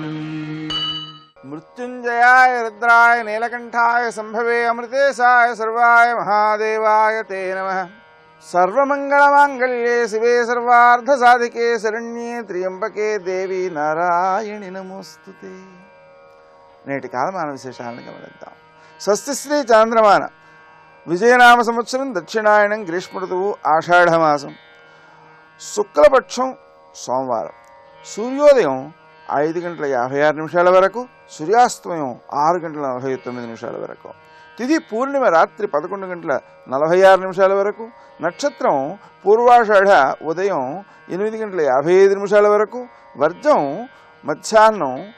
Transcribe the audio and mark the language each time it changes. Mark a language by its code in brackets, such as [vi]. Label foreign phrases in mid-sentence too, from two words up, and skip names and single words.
[sa] मृत्युंजयाय रुद्राय नीलकंठाय संभवे अमृतेशाय सर्वाय महादेवाय ते नमः। सर्वमंगलमांगल्ये शिवे सर्वार्धसाधिके शरण्ये त्र्यंबके देवी नारायणि नमोस्तुते। [te] నేటి కాలమాన విశేషాలను గమనిద్దాం. స్వస్తిశ్రీ చాంద్రమాన విజయనామ సంవత్సరం దక్షిణాయనం గ్రీష్మ ఋతువు ఆషాఢమాసం శుక్లపక్షం సోమవారం సూర్యోదయం 5:56 వరకు సూర్యాస్తమయం 6:49 వరకు తిథి పూర్ణిమ రాత్రి 11:46 వరకు నక్షత్రం పూర్వాషాఢ ఉదయం 8:55 వరకు వర్జం మధ్యాహ్నం